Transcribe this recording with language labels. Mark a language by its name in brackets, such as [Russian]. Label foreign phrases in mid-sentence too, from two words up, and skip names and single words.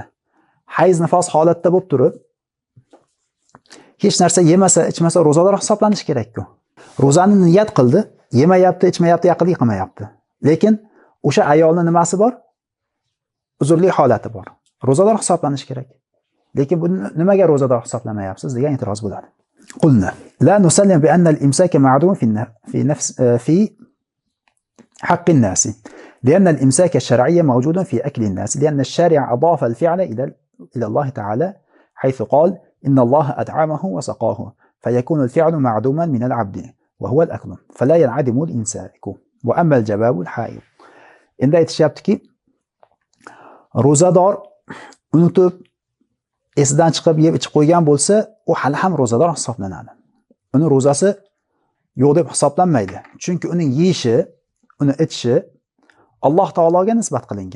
[Uzbek] Hayz nifos holatda bo'lib turib, hech narsa yemasa, ichmasa ro'zador hisoblanishi kerak-ku. Ro'zani niyat qildi, yemayapti, ichmayapti, yaqinlik qilmayapti. Lekin o'sha ayolning nimasi bor? Uzrli holati bor. Ro'zador hisoblanishi kerak. Lekin bu nimaga ro'zador hisoblamayapsiz degan e'tiroz bo'ladi. [Arabic] قلنا لا نسلم بأن الإمساك معدوم في حق الناس لأن الإمساك الشرعي موجود في أكل الناس لأن الشارع أضاف الفعل إلى الله تعالى حيث قال إن الله أطعمه وسقاه فيكون الفعل معدوما من العبد وهو الأكل فلا ينعدم الإمساك وأما الجواب الحائض إن [Uzbek] aytishyaptiki ro'zador unutib esidan chiqib yeb ichib qo'ygan bo'lsa, u hali ham ro'zador hisoblanadi. Uni ro'zasi yo'q deb hisoblanmaydi. Chunki uning yeyishi, uni ichishi Alloh taologa nisbat qilingan.